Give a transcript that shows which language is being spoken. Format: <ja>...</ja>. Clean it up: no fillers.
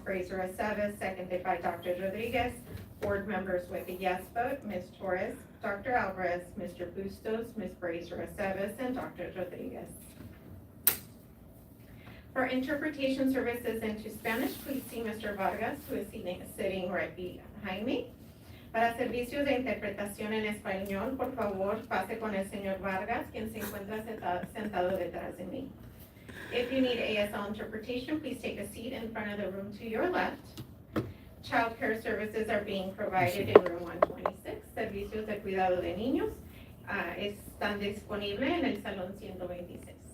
<en>Fraser Aceves, seconded by Dr. Rodriguez. Board members with a yes vote, Ms. Torres, Dr. Alvarez, Mr. Bustos, Ms. Fraser Aceves, and Dr. Rodriguez. For interpretation services into Spanish, please see Mr. Vargas, who is sitting right behind me.</en> <es>Para servicios de interpretación en español, por favor, pase con el señor Vargas, quien se encuentra sentado detrás de mí.</es> <en>If you need ASL interpretation, please take a seat in front of the room to your left. Child care services are being provided in room 126.</en> <es>Servicios de cuidado de niños están disponibles en el salón 126.</es>